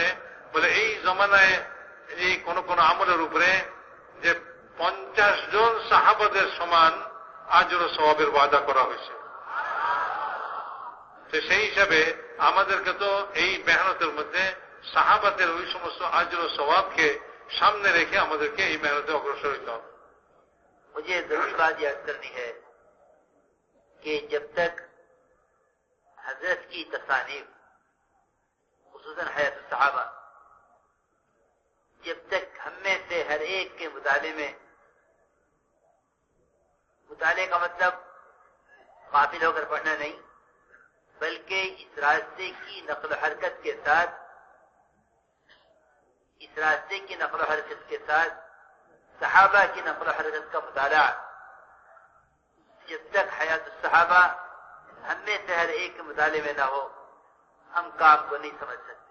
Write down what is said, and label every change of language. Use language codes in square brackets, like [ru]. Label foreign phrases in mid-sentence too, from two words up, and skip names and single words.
[bn] বলে এই জমানায় এই কোন কোন আমলের উপরে যে 50 জন সাহাবাদের সমান আজর ও সওয়াবের ওয়াদা করা হয়েছে। তো সেই হিসাবে আমাদেরকে তো এই মেহনতের মধ্যে সাহাবাদের ওই সমস্ত আজর ও সওয়াবকে সামনে রেখে আমাদেরকে এই মেহনতে অগ্রসর হতে হবে। [ur] مجھے ضروری بات یاد کرنی ہے کہ جب تک حضرت کی تصانیف خصوصاً حیات الصحابہ جب تک ہم میں سے ہر ایک کے مطالعے کا مطلب قافل ہو کر پڑھنا نہیں، بلکہ اس راستے کی نقل و حرکت کے ساتھ صحابہ کی نقل و حرکت کا مطالعہ، جب تک حیات الصحابہ ہم میں سے ہر ایک کے مطالعے میں نہ ہو، ہم کام کو نہیں سمجھ سکتے۔